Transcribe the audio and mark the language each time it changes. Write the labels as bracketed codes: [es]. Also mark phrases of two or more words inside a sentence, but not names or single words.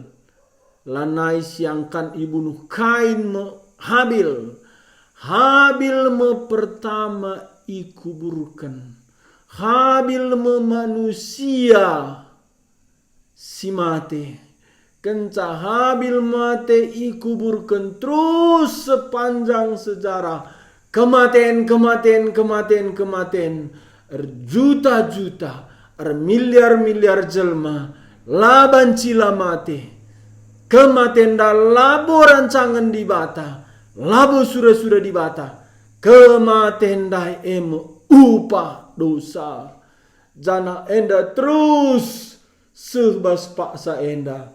[btx] Lanai siangkan ibunuh kain Habil. Habil pertama ikuburkan. Habil manusia si mate. Kenca Habil mate ikuburkan terus sepanjang sejarah. Kematian. Juta-juta. Miliar-miliar jelma. Laban cila mate. Kematian dah labo rancangan di bata. Labo sudah di bata. Kematian dah upah dosa. Jana enda terus sebas paksa enda.